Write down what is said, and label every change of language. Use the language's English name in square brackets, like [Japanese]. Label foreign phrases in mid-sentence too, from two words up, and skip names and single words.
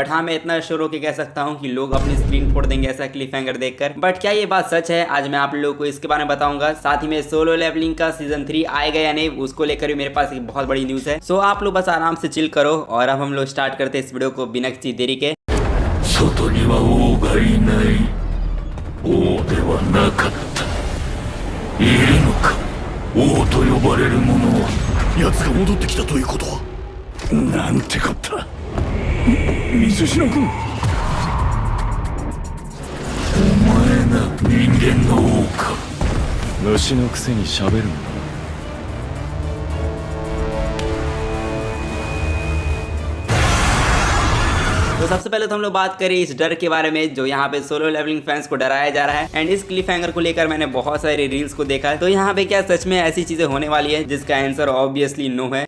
[Hindi] बट हाँ, मैं इतना श्योर होकर कह सकता हूँ कि लोग अपनी स्क्रीन फोड़ देंगे ऐसा [English] cliff hanger [Hindi] देखकर। बट क्या ये बात सच है, आज मैं आप लोगों को इसके बारे में बताऊंगा। साथ ही में सोलो लेवलिंग का सीजन 3 आएगा या नहीं उसको लेकर भी मेरे पास एक बहुत बड़ी न्यूज है। सो आप लोग बस आराम से चिल करो और अब हम लोग स्टार्ट करते हैं इस वीडियो को बिना किसी देरी के। [Japanese] 外には王がいない。王ではなかった。いるのか、王と呼ばれる者は。奴が戻ってきたということは。なんてこった。水島君。お前が人間の王か。虫のくせに喋るんだ。 [Hindi] तो सबसे पहले तो हम लोग बात करें इस डर के बारे में जो यहाँ पे सोलो लेवलिंग फैंस को डराया जा रहा है। एंड इस [English] cliff hanger [Hindi] को लेकर मैंने बहुत सारे रील्स को देखा है। तो यहाँ पे क्या सच में ऐसी चीजें होने वाली है, जिसका आंसर [English] obviously no [Hindi] है।